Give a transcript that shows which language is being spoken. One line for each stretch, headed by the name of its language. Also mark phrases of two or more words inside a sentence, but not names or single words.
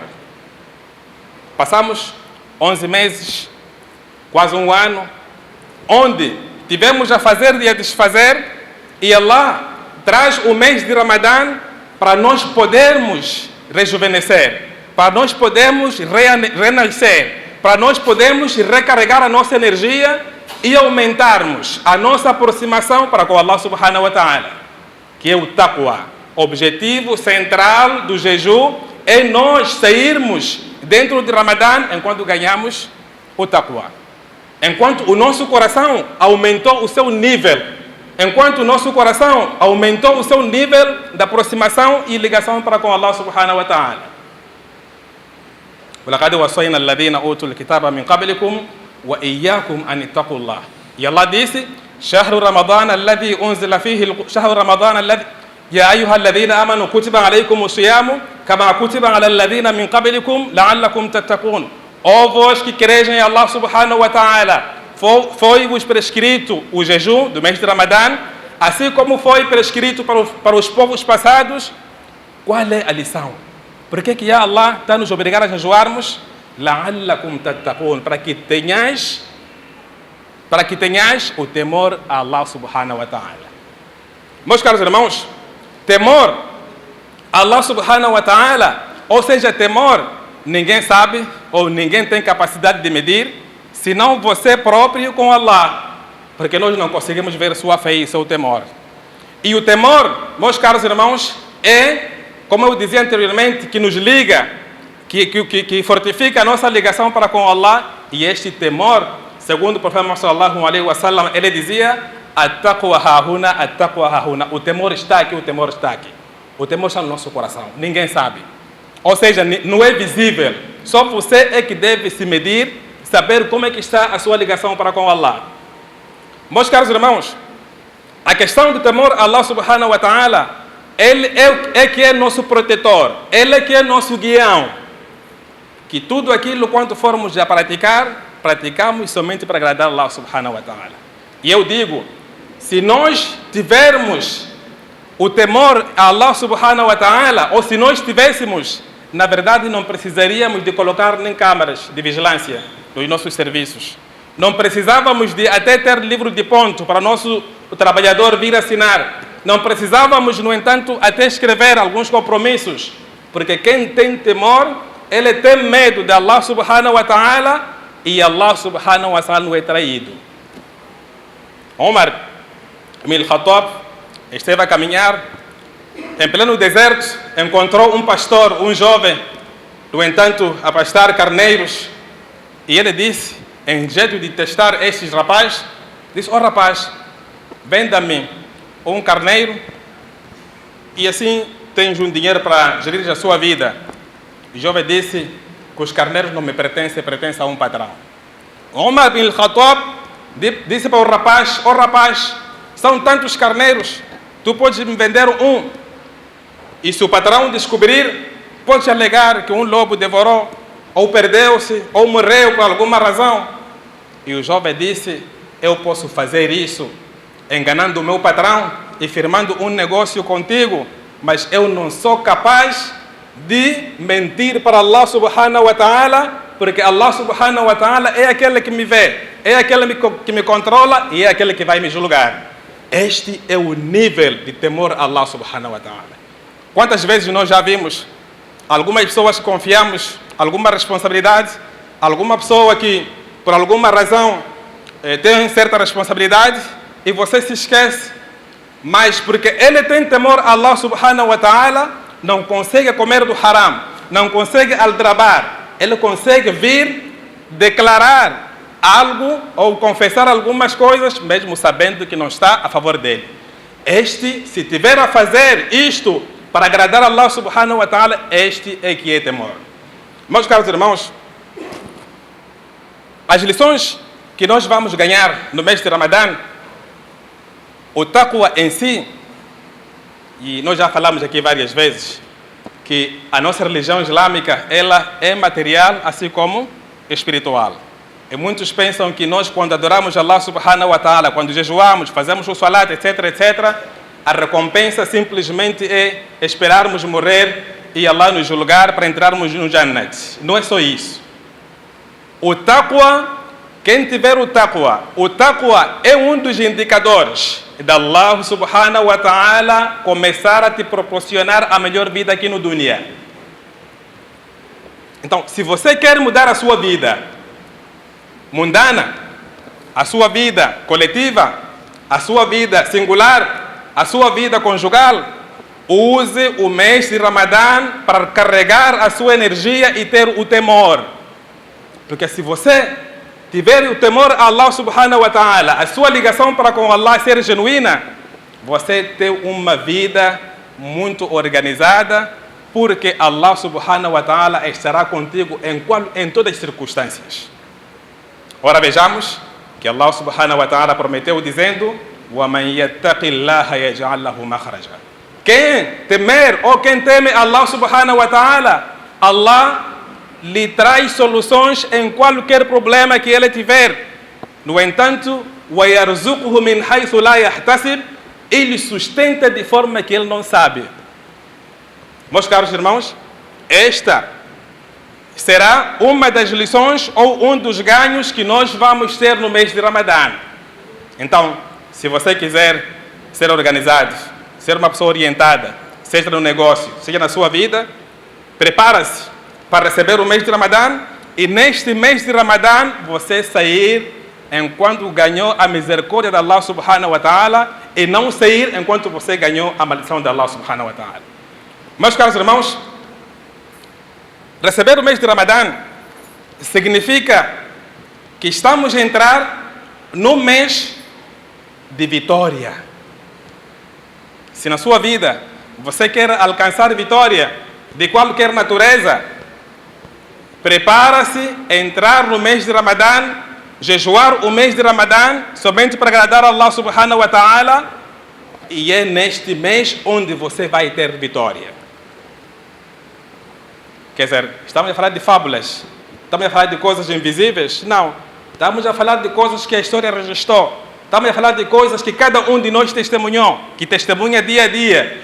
Portuguese: Passamos 11 meses, quase um ano, onde tivemos a fazer e a desfazer, e Allah traz o mês de Ramadã para nós podermos rejuvenescer, para nós podermos renascer, para nós podermos recarregar a nossa energia e aumentarmos a nossa aproximação para com Allah
Arabic: سبحانه وتعالى,
Portuguese: que é o taqwa. O objetivo central do jejum é nós sairmos dentro de Ramadã enquanto ganhamos o taqwa. Enquanto o nosso coração aumentou o seu nível, enquanto o nosso coração aumentou o seu nível de aproximação e ligação para com Allah
Arabic: سبحانه وتعالى. وَلَقَدْ وَصَّيْنَا الَّذِينَ أُوتُوا الْكِتَابَ مِنْ قَبْلِكُمْ وَإِيَّاكُمْ أَنِ اتَّقُوا اللَّهَ.
Portuguese: E Allah disse:
Arabic: شهر رمضان الذي أنزل فيه شهر رمضان الذي يا أيها الذين آمنوا كتب عليكم الصيام كما كتب على الذين من قبلكم لعلكم تتقون.
Portuguese: Ó vós que creem em Allah
Arabic: سبحانه وتعالى,
Portuguese: foi-vos prescrito o jejum do mês de Ramadã, assim como foi prescrito para os povos passados. Qual é a lição? Por que Allah está nos obrigando a jejuarmos?
Arabic: لعلكم تتقون,
Portuguese: para que tenhas o temor a Allah
Arabic: سبحانه وتعالى.
Portuguese: Meus caros irmãos, temor a Allah
Arabic: سبحانه وتعالى,
Portuguese: ou seja, temor, ninguém sabe ou ninguém tem capacidade de medir, senão você próprio com Allah, porque nós não conseguimos ver sua fé e seu temor. E o temor, meus caros irmãos, é, como eu dizia anteriormente, que nos liga, que fortifica a nossa ligação para com Allah. E este temor, segundo o profeta
Arabic: صلى الله عليه وسلم,
Portuguese: ele dizia:
Arabic: التقوى هاهنا، التقوى هاهنا.
Portuguese: O temor está aqui, o temor está aqui. O temor está no nosso coração, ninguém sabe. Ou seja, não é visível. Só você é que deve se medir, saber como é que está a sua ligação para com Allah. Meus caros irmãos, a questão do temor a Allah
Arabic: سبحانه وتعالى,
Portuguese: Ele é que é nosso protetor, Ele é que é nosso guião. Que tudo aquilo, quando formos a praticar, praticamos somente para agradar Allah
Arabic: سبحانه وتعالى.
Portuguese: E eu digo, se nós tivermos o temor a Allah
Arabic: سبحانه وتعالى,
Portuguese: ou se nós tivéssemos, na verdade não precisaríamos de colocar nem câmaras de vigilância nos nossos serviços. Não precisávamos de até ter livro de ponto para o trabalhador vir assinar. Não precisávamos, no entanto, até escrever alguns compromissos. Porque quem tem temor, ele tem medo de Allah
Arabic: سبحانه وتعالى,
Portuguese: e Allah
Arabic: سبحانه وتعالى
Portuguese: não é traído. Omar ibn al-Khattab esteve a caminhar em pleno deserto, encontrou um pastor, um jovem, no entanto, a pastar carneiros, e ele disse, em jeito de testar estes rapazes, disse: ó rapaz, venda-me um carneiro e assim tens um dinheiro para gerir a sua vida. O jovem disse que os carneiros não me pertencem, pertencem a um patrão. Omar ibn al-Khattab disse para o rapaz: ó rapaz, são tantos carneiros, tu podes me vender um, e se o patrão descobrir, pode alegar que um lobo devorou, ou perdeu-se, ou morreu por alguma razão. E o jovem disse: eu posso fazer isso enganando o meu patrão e firmando um negócio contigo, mas eu não sou capaz de mentir para Allah
Arabic: سبحانه وتعالى,
Portuguese: porque Allah
Arabic: سبحانه وتعالى
Portuguese: é aquele que me vê, é aquele que me controla e é aquele que vai me julgar. Este é o nível de temor a Allah
Arabic: سبحانه وتعالى.
Portuguese: Quantas vezes nós já vimos algumas pessoas que confiamos alguma responsabilidade, alguma pessoa que por alguma razão tem certa responsabilidade e você se esquece, mas porque ele tem temor a Allah
Arabic: سبحانه وتعالى,
Portuguese: não consegue comer do haram, não consegue aldrabar, ele consegue vir declarar algo ou confessar algumas coisas, mesmo sabendo que não está a favor dele. Este, se tiver a fazer isto para agradar a Allah
Arabic: سبحانه وتعالى,
Portuguese: este é que é temor. Meus caros irmãos, as lições que nós vamos ganhar no mês de Ramadã, o taqwa em si, e nós já falamos aqui várias vezes, que a nossa religião islâmica, ela é material assim como espiritual. E muitos pensam que nós, quando adoramos Allah
Arabic: سبحانه وتعالى,
Portuguese: quando jejuamos, fazemos o salat, etc, etc, a recompensa simplesmente é esperarmos morrer e Allah nos julgar para entrarmos no Jannat. Não é só isso. O taqwa, quem tiver o taqwa é um dos indicadores de Allah
Arabic: سبحانه وتعالى
Portuguese: começar a te proporcionar a melhor vida aqui no dunya. Então, se você quer mudar a sua vida mundana, a sua vida coletiva, a sua vida singular, a sua vida conjugal, use o mês de Ramadã para carregar a sua energia e ter o temor. Porque se você tiver o temor a Allah
Arabic: سبحانه وتعالى,
Portuguese: a sua ligação para com Allah ser genuína, você tem uma vida muito organizada, porque Allah
Arabic: سبحانه وتعالى
Portuguese: estará contigo em todas as circunstâncias. Ora vejamos que Allah
Arabic: سبحانه وتعالى
Portuguese: prometeu dizendo:
Arabic: وَمَنْ يَتَّقِ اللَّهَ يَجْعَلْ لَهُ مَخْرَجًا.
Portuguese: Quem temer ou quem teme Allah
Arabic: سبحانه وتعالى,
Portuguese: Allah lhe traz soluções em qualquer problema que ele tiver. No entanto,
Arabic: وَيَرْزُقُهُ مِنْ حَيْثُ لَا يَحْتَسِبْ,
Portuguese: ele sustenta de forma que ele não sabe. Meus caros irmãos, esta será uma das lições ou um dos ganhos que nós vamos ter no mês de Ramadã. Então, se você quiser ser organizado, ser uma pessoa orientada, seja no negócio, seja na sua vida, prepara-se para receber o mês de Ramadã, e neste mês de Ramadã você sair enquanto ganhou a misericórdia de Allah
Arabic: سبحانه وتعالى,
Portuguese: e não sair enquanto você ganhou a maldição de Allah
Arabic: سبحانه وتعالى.
Portuguese: Meus caros irmãos, receber o mês de Ramadã significa que estamos a entrar no mês de vitória. Se na sua vida você quer alcançar vitória de qualquer natureza, prepara-se a entrar no mês de Ramadã, jejuar o mês de Ramadã somente para agradar a Allah
Arabic: سبحانه وتعالى,
Portuguese: e é neste mês onde você vai ter vitória. Quer dizer, estamos a falar de fábulas, estamos a falar de coisas invisíveis? Não, estamos a falar de coisas que a história registrou. Estamos a falar de coisas que cada um de nós testemunhou, que testemunha dia a dia.